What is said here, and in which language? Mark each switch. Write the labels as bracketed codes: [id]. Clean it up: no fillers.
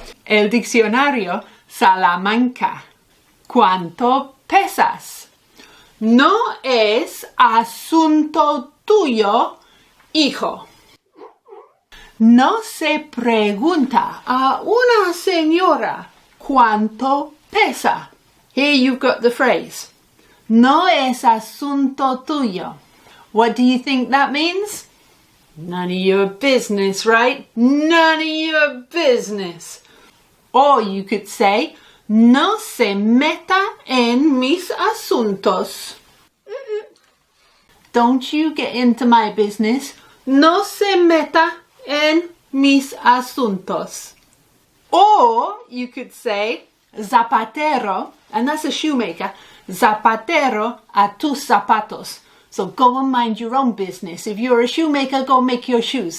[es] El diccionario Salamanca. ¿Cuánto pesas? No es asunto tuyo, hijo. No se pregunta a una señora cuánto pesa. [en] Here you've got the phrase. [es] No es asunto tuyo. [en] What do you think that means? None of your business, right? None of your business. Or you could say, [es] no se meta en mis asuntos. [en] Don't you get into my business. [es] No se meta en mis asuntos. [en] Or you could say, zapatero, and that's a shoemaker, [es] zapatero a tus zapatos. [en] So go and mind your own business. If you're a shoemaker, go make your shoes.